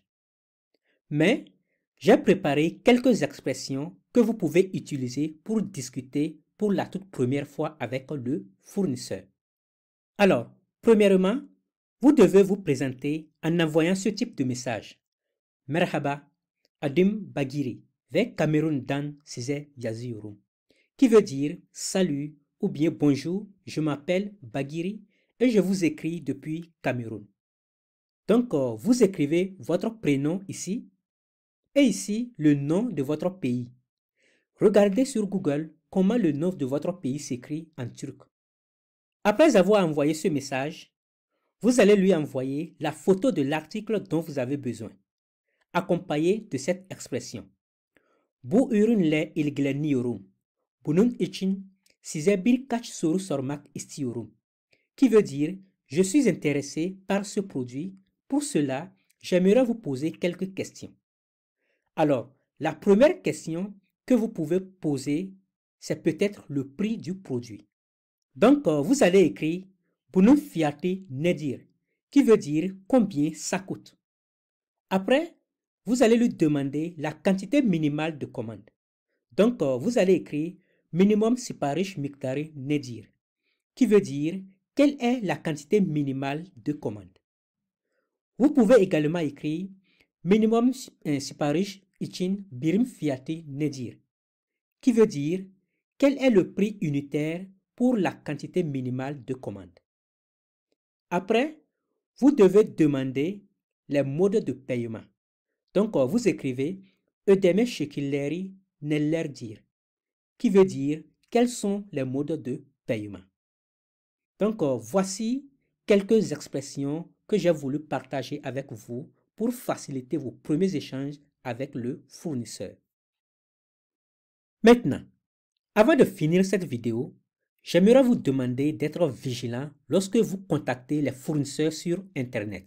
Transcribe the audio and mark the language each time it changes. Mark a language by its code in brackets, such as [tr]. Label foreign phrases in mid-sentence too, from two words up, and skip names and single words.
[fr] Mais, j'ai préparé quelques expressions que vous pouvez utiliser pour discuter pour la toute première fois avec le fournisseur. Alors, premièrement, vous devez vous présenter en envoyant ce type de message. [tr] Merhaba, adim Bagiri, ve Cameroun dan size yazıyorum, [fr] qui veut dire salut ou bien bonjour, je m'appelle Bagiri et je vous écris depuis Cameroun. Donc, vous écrivez votre prénom ici et ici le nom de votre pays. Regardez sur Google comment le nom de votre pays s'écrit en turc. Après avoir envoyé ce message, vous allez lui envoyer la photo de l'article dont vous avez besoin, accompagné de cette expression. [tr] Bu ürünle ilgileniyorum. Bunun için size birkaç soru sormak istiyorum, [fr] qui veut dire je suis intéressé par ce produit. Pour cela, j'aimerais vous poser quelques questions. Alors, la première question que vous pouvez poser, c'est peut-être le prix du produit. Donc, vous allez écrire [tr] Bunun fiyatı nedir, [fr] qui veut dire combien ça coûte. Après, vous allez lui demander la quantité minimale de commande. Donc, vous allez écrire [tr] minimum sipariş miktarı nedir, [fr] qui veut dire quelle est la quantité minimale de commande. Vous pouvez également écrire [tr] minimum sipariş için birim fiyatı nedir, [fr] qui veut dire quel est le prix unitaire pour la quantité minimale de commande. Après, vous devez demander les modes de paiement. Donc, vous écrivez [tr] ödeme şekilleri nelerdir, [fr] qui veut dire quels sont les modes de paiement. Donc, voici quelques expressions que j'ai voulu partager avec vous pour faciliter vos premiers échanges avec le fournisseur. Maintenant, avant de finir cette vidéo, j'aimerais vous demander d'être vigilant lorsque vous contactez les fournisseurs sur Internet.